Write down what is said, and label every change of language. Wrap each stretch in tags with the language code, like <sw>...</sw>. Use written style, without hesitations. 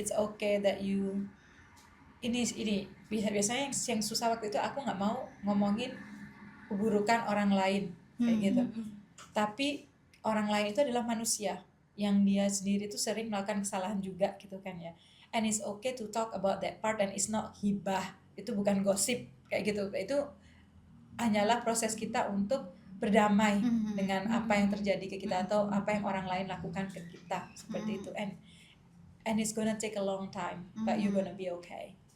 <en>It's okay that you</en> <id>ini biasanya yang susah waktu itu aku nggak mau ngomongin keburukan orang lain kayak gitu. Tapi orang lain itu adalah manusia yang dia sendiri tuh sering melakukan kesalahan juga gitu kan ya.</id> <en>And it's okay to talk about that part, and it's not hibah.</en> <id>Itu bukan gosip kayak gitu. Itu hanyalah proses kita untuk berdamai dengan apa yang terjadi ke kita atau apa yang orang lain lakukan ke kita seperti itu.</id> <en>And it's gonna take a long time, but you're gonna be okay.</en>